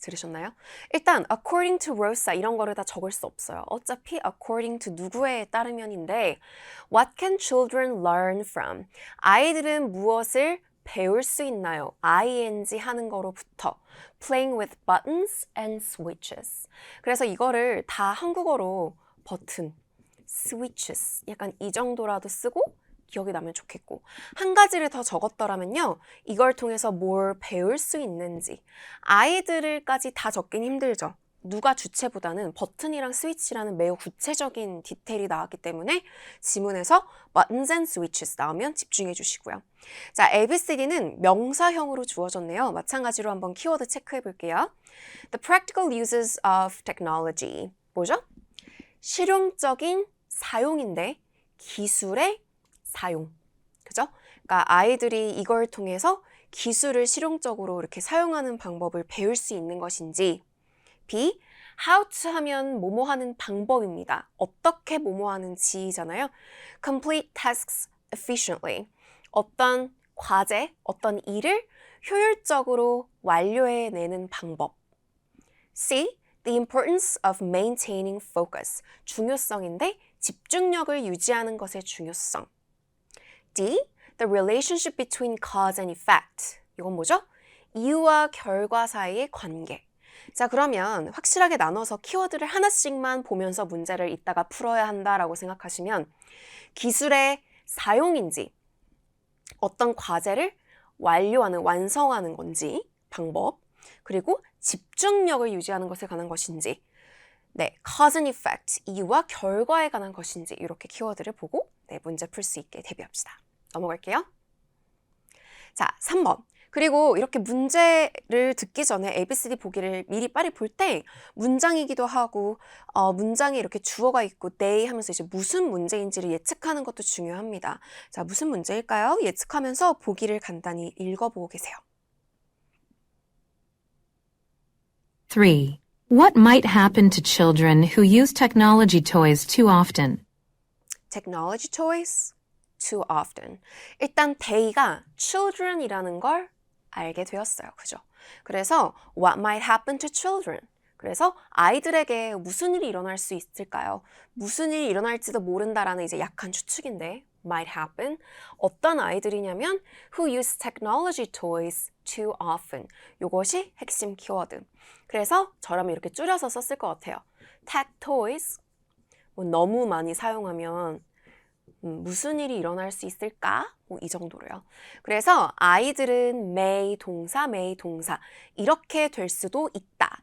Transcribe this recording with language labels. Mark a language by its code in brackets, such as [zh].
[ko] 들으셨나요? 일단 [en] according to Rosa [ko] 이런 거를 다 적을 수 없어요. [en] 어차피 according to [ko] 누구에 따르면인데 [en] What can children learn from? [ko] 아이들은 무엇을 배울 수 있나요? [en] ing [ko] 하는 거로부터 [en] playing with buttons and switches. [ko] 그래서 이거를 다 한국어로 버튼, switches 약간 이 정도라도 쓰고 기억이 나면 좋겠고 한 가지를 더 적었더라면요. 이걸 통해서 뭘 배울 수 있는지 아이들까지 다 적긴 힘들죠. 누가 주체보다는 버튼이랑 스위치라는 매우 구체적인 디테일이 나왔기 때문에 지문에서 [en] buttons and switches [ko] 나오면 집중해 주시고요. 자, ABCD는 명사형으로 주어졌네요. 마찬가지로 한번 키워드 체크해 볼게요. [en] The practical uses of technology. [ko] 뭐죠? 실용적인 사용인데 기술의 사용. 그죠? 그러니까 아이들이 이걸 통해서 기술을 실용적으로 이렇게 사용하는 방법을 배울 수 있는 것인지. [en] B. [ko] How to 하면 뭐뭐 하는 방법입니다. 어떻게 뭐뭐 하는지잖아요. [en] Complete tasks efficiently. [ko] 어떤 과제, 어떤 일을 효율적으로 완료해내는 방법. [en] C. The importance of maintaining focus. [ko] 중요성인데 집중력을 유지하는 것의 중요성. [en] D. The relationship between cause and effect. [ko] 이건 뭐죠? 이유와 결과 사이의 관계. 자, 그러면 확실하게 나눠서 키워드를 하나씩만 보면서 문제를 이따가 풀어야 한다라고 생각하시면 기술의 사용인지 어떤 과제를 완성하는 건지 방법 그리고 집중력을 유지하는 것에 관한 것인지 네, [en] cause and effect, [ko] 이유와 결과에 관한 것인지 이렇게 키워드를 보고 네, 문제 풀 수 있게 대비합시다. 넘어갈게요. 자, 3번. 그리고 이렇게 문제를 듣기 전에 ABCD 보기를 미리 빨리 볼 때 문장이기도 하고 문장에 이렇게 주어가 있고 they 하면서 이제 무슨 문제인지를 예측하는 것도 중요합니다. 자, 무슨 문제일까요? 예측하면서 보기를 간단히 읽어보고 계세요. [en] 3. What might happen to children who use technology toys too often? Technology toys too often. [ko] 일단 they가 children이라는 걸 알게 되었어요. 그죠? 그래서 [en] what might happen to children. [ko] 그래서 아이들에게 무슨 일이 일어날 수 있을까요? 무슨 일이 일어날지도 모른다라는 이제 약한 추측인데 [en] might happen. [ko] 어떤 아이들이냐면 [en] who use technology toys too often. [ko] 이것이 핵심 키워드. 그래서 저라면 이렇게 줄여서 썼을 것 같아요. [en] tech toys. [ko] 너무 많이 사용하면 무슨 일이 일어날 수 있을까? 이 정도로요. 그래서 아이들은 may 동사 이렇게 될 수도 있다.